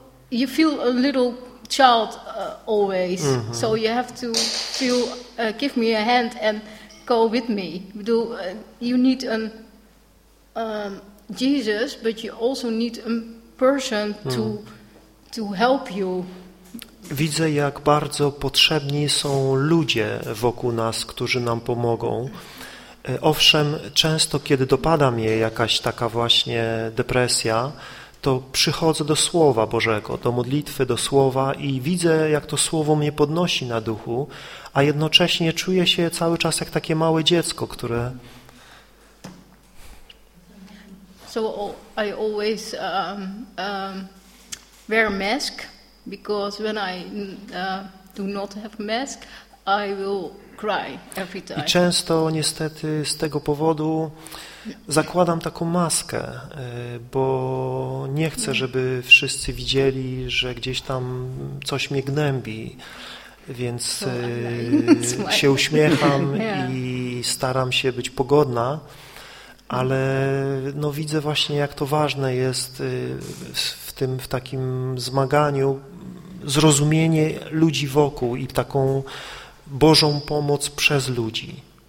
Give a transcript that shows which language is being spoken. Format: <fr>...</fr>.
<en>You feel a little child always, so you have to feel. Give me a hand and go with me. Do you need an Jesus? But you also need a person to help you.</en> <pl>Widzę, jak bardzo potrzebni są ludzie wokół nas, którzy nam pomogą. Owszem, często kiedy dopada mnie jakaś taka właśnie depresja, to przychodzę do Słowa Bożego, do modlitwy, do Słowa i widzę, jak to Słowo mnie podnosi na duchu, a jednocześnie czuję się cały czas jak takie małe dziecko, które...</pl> <en>So I always wear a mask, because when I do not have a mask, I will...</en> <pl>I często niestety z tego powodu zakładam taką maskę, bo nie chcę, żeby wszyscy widzieli, że gdzieś tam coś mnie gnębi, więc się uśmiecham i staram się być pogodna, ale no widzę właśnie, jak to ważne jest w tym, w takim zmaganiu zrozumienie ludzi wokół i taką Bożą pomoc przez ludzi.</pl>